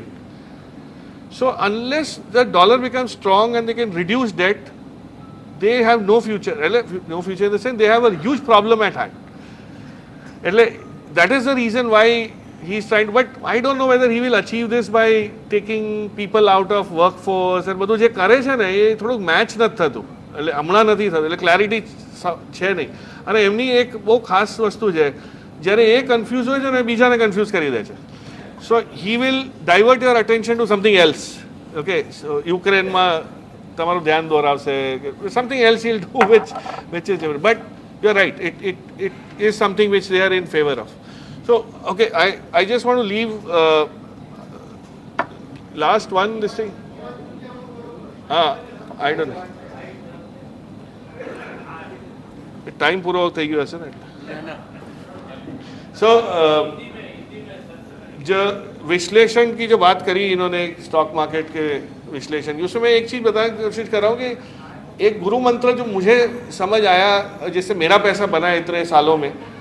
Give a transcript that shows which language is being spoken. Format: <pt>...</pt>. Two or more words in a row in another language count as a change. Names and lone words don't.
<en>So unless the dollar becomes strong and they can reduce debt, they have no future. No future in the sense they have a huge problem at hand. એટલે that is the reason why he is trying, but I don't know whether he will achieve this by taking people out of workforce and</en> <gu>બધું જે કરે છે ને એ થોડુંક મેચ નથી થતું, એટલે હમણાં નથી થતું, એટલે ક્લેરિટી છે નહીં. અને એમની એક બહુ ખાસ વસ્તુ છે, જ્યારે એ કન્ફ્યુઝ હોય છે ને બીજાને કન્ફ્યુઝ કરી દે છે.</gu> <en>so he will divert your attention to something else. okay, so</en> <gu>યુક્રેનમાં તમારું ધ્યાન દોરાવશે,</gu> <en>something else will do which is, but you are right, it is something which they are in favor of. So okay, I just want to leave last one this thing. I don't know,</en> <gu>time પૂરો થઈ ગયો હશે ને.</gu> <hi>So जो विश्लेषण की जो बात करी इन्होंने स्टॉक मार्केट के विश्लेषण की, उसमें मैं एक चीज़ बताने की कोशिश कर रहा हूँ कि एक गुरु मंत्र जो मुझे समझ आया, जिससे मेरा पैसा बना है इतने सालों में,</hi>